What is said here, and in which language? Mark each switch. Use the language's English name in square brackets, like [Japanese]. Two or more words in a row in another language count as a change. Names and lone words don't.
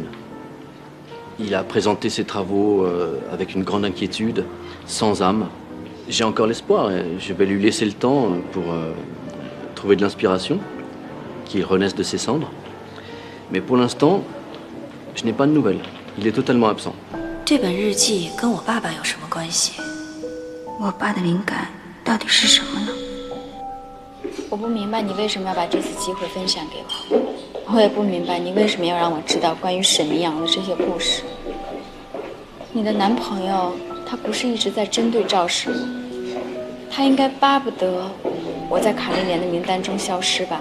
[French] Il a présenté ses travaux avec une grande inquiétude, sans âme. J'ai encore l'espoir, je vais lui laisser le temps pour trouver de l'inspiration, qu'il renaisse de ses cendres. Mais pour l'instant, je n'ai pas de nouvelles. Il est totalement absent. [Chinese] 这本日记跟我爸爸有什么关系？我爸的灵感到底是什么呢？我不明白你为什么要把这次机会分享给我，我也不明白你为什么要让我知道关于沈明阳的这些故事。你的男朋友他不是一直在针对赵氏，他应该巴不得我在卡莉莲的名单中消失吧？